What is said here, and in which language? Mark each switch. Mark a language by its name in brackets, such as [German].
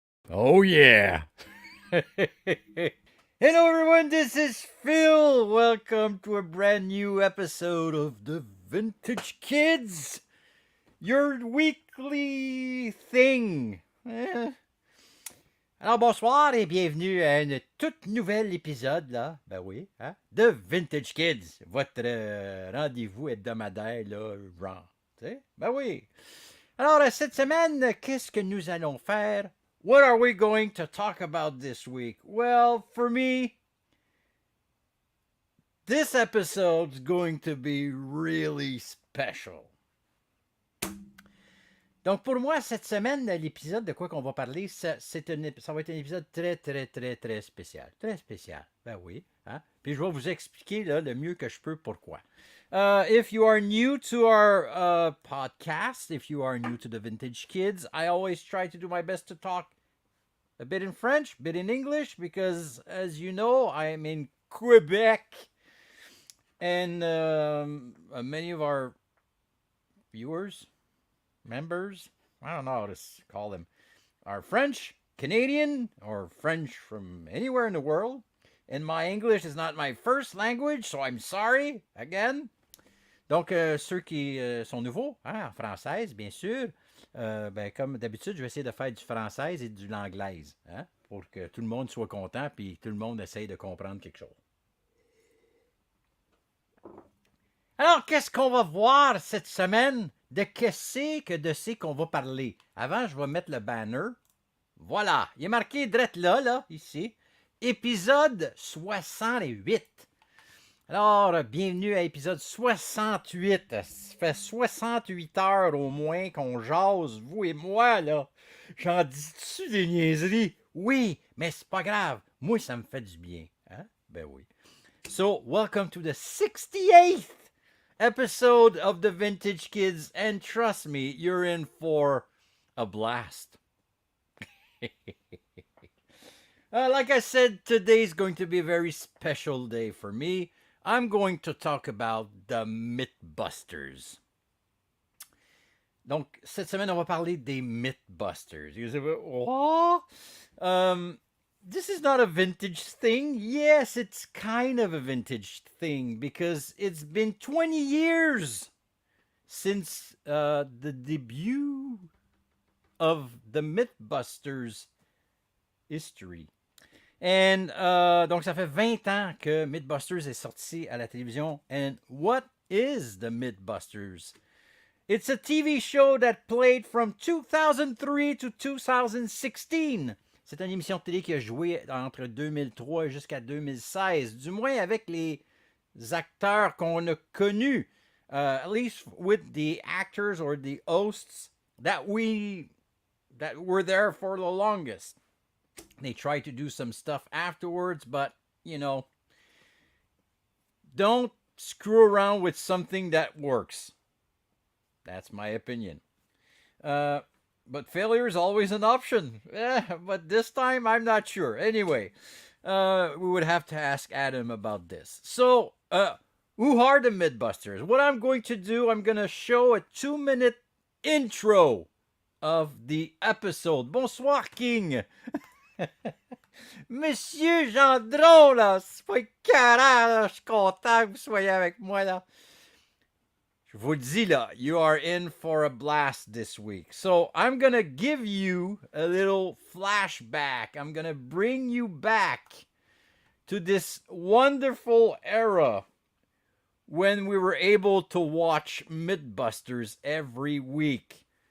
[English] Oh, yeah. Hello, everyone. This is Phil. Welcome to a brand new episode of The Vintage Kids, your weekly thing. [French] Alors, bonsoir et bienvenue à une toute nouvelle épisode, là. Ben oui, hein? The Vintage Kids, votre rendez-vous hebdomadaire, là, genre. Tu sais? Ben oui. Alors, cette semaine, qu'est-ce que nous allons faire? [English] What are we going to talk about this week? Well, for me, this episode's going to be really special. [French] Donc, pour moi, cette semaine, l'épisode de quoi qu'on va parler, ça va être un épisode très spécial. Très spécial. Ben oui. Hein? Puis je vais vous expliquer là, le mieux que je peux pourquoi. [English] If you are new to our podcast, if you are new to the Vintage Kids, I always try to do my best to talk a bit in French, a bit in English, because as you know, I am in Quebec, and many of our viewers, members, I don't know how to call them, are French, Canadian, or French from anywhere in the world, and my English is not my first language, so I'm sorry, again. [French] Donc, ceux qui sont nouveaux, hein, en française, bien sûr, ben, comme d'habitude, je vais essayer de faire du français et du l'anglaise, hein, pour que tout le monde soit content puis tout le monde essaye de comprendre quelque chose. Alors, qu'est-ce qu'on va voir cette semaine? De qu'est-ce qu'on va parler? Avant, je vais mettre le banner. Voilà, il est marqué drette là, ici. Épisode 68. Alors, bienvenue à épisode 68. Ça fait 68 heures au moins qu'on jase, vous et moi, là. J'en dis-tu des niaiseries? Oui, mais c'est pas grave. Moi, ça me fait du bien. Hein? Ben oui. [English] So, welcome to the 68th episode of The Vintage Kids, and trust me, you're in for a blast. Like I said, today's going to be a very special day for me. I'm going to talk about the Mythbusters. [French] Donc, cette semaine, on va parler des Mythbusters. [English] You say, what? This is not a vintage thing. Yes, it's kind of a vintage thing because it's been 20 years since the debut of the Mythbusters history. [French] And donc, ça fait 20 ans que Mythbusters est sorti à la télévision. [English] And what is the Mythbusters? It's a TV show that played from 2003 to 2016. [French] C'est une émission de télé qui a joué entre 2003 jusqu'à 2016, du moins avec les acteurs qu'on a connus. [English] At least with the actors or the hosts that were there for the longest. They tried to do some stuff afterwards, but, you know, don't screw around with something that works. That's my opinion. But failure is always an option. But this time, I'm not sure. Anyway, we would have to ask Adam about this. So, who are the Mythbusters? What I'm going to do, I'm going to show a 2-minute intro of the episode. [French] Bonsoir, King. Monsieur Gendron, là, c'est pas écœurant, là. Je suis content que vous soyez avec moi, là. [English] Je vous le dis, là, you are in for a blast this week. So, I'm gonna give you a little flashback. I'm gonna bring you back to this wonderful era when we were able to watch Mythbusters every week.